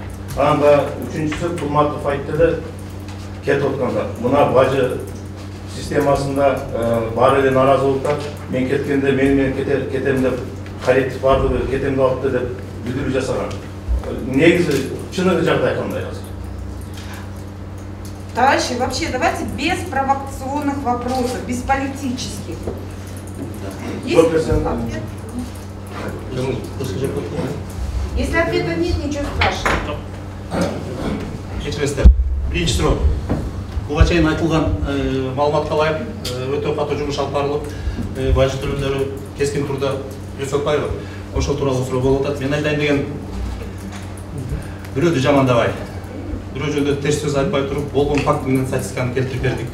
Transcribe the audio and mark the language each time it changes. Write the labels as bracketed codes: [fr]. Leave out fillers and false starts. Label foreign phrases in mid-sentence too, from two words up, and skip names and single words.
[ky] Анан да үчүнчүсү Кулматов айтты эле кетип атканда, мына бажы системасында бар эле нааразылыктар, мен кеткенде менен кетем деп коллектив бардыгы кетем деп атты деп билдирүү жасаган. Негизи чыныгы жагдай кандай азыр? [ru] Товарищи, вообще давайте без провокационных вопросов, без политических. Есть ответ? Если ответа нет, ничего страшного. [ky] Кечиресиздер. Биринчи суроо. Буга чейин айтылган маалыматка ылайык өтө катуу жумуш алып барылып, бажы төлөмдөрү кескин турда өсүп атпайбы? Ошол тууралуу суроо болуп атат. Мен айтайын деген бирөөдү жамандабай, бирөө жөнүндө терс сөз айтпай туруп, болгон факт менен статистиканы келтирип бердик.